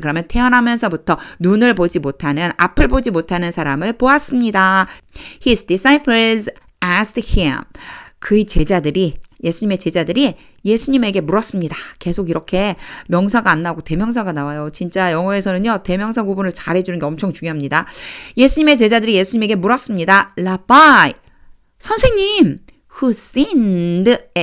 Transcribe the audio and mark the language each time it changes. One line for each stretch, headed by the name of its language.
Korean: 그러면 태어나면서부터 눈을 보지 못하는, 앞을 보지 못하는 사람을 보았습니다.
English: His disciples asked him.
Korean: 그의 제자들이 예수님의 제자들이 예수님에게 물었습니다. 계속 이렇게 명사가 안 나오고 대명사가 나와요. 진짜 영어에서는요. 대명사 구분을 잘해주는 게 엄청 중요합니다. 예수님의 제자들이 예수님에게 물었습니다. 라바이, 선생님,
English: who sinned?